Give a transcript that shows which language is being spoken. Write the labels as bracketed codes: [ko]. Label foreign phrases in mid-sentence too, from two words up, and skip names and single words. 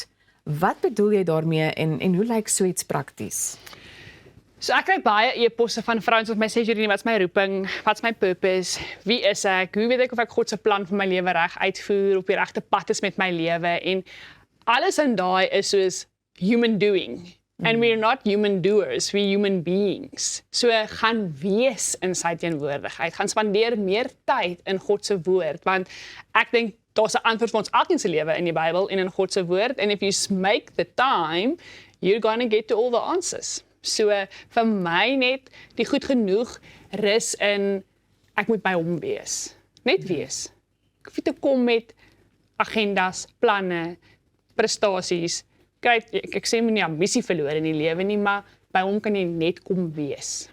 [af] Wat bedoel jy daarmee, en hoe lyk so iets prakties? So ek kry baie e-posse van vrouens wat my sê, Julie, wat's my roeping, wat's my purpose, wie is ek, hoe weet ek of ek God se plan vir my lewe reg uitvoer, op die regte pad is met my lewe, en alles in daai is soos [en] human doing, and we're not human doers, we're human beings. [af] So gaan wees in sy teenwoordigheid, gaan spandeer meer tyd in God se woord, want ek dink daar's 'n antwoord vir ons elkeen se lewe in die Bybel en in God se woord, [en] and if you make the time, you're gonna get to all the answers. [af] So vir my net die goed genoeg rus in ek moet by hom wees. Net wees. Ek hoef nie te kom met agendas, planne, prestasies. Kyk, ek sê moenie ambisie verloor in die lewe nie, maar by hom kan jy net kom wees.